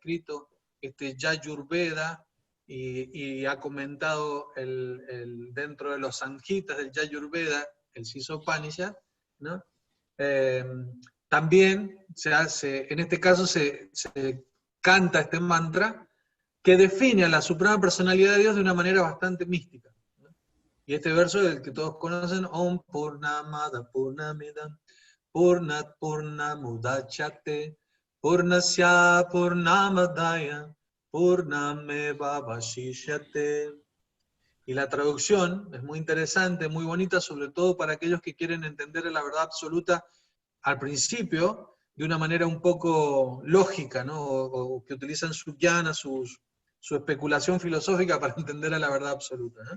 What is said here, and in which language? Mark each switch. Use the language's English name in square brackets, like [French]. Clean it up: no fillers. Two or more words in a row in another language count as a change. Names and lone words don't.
[Spanish] El que ha escrito este Yajurveda, y ha comentado dentro de los Samhitas del Yajurveda, el Sisopanishad, ¿no? También se hace, en este caso se canta este mantra que define a la Suprema Personalidad de Dios de una manera bastante mística, ¿no? Y este verso, el que todos conocen, [Sanskrit] ॐ पूर्णमद पूर्णमिदं पूर्णात् पूर्णमुदच्यते पूर्णस्य पूर्णमादाय पूर्णमेव वशिष्यते. [Spanish] Y la traducción es muy interesante, muy bonita, sobre todo para aquellos que quieren entender la verdad absoluta al principio, de una manera un poco lógica, ¿no? O que utilizan su jnana, su especulación filosófica para entender a la verdad absoluta, ¿no?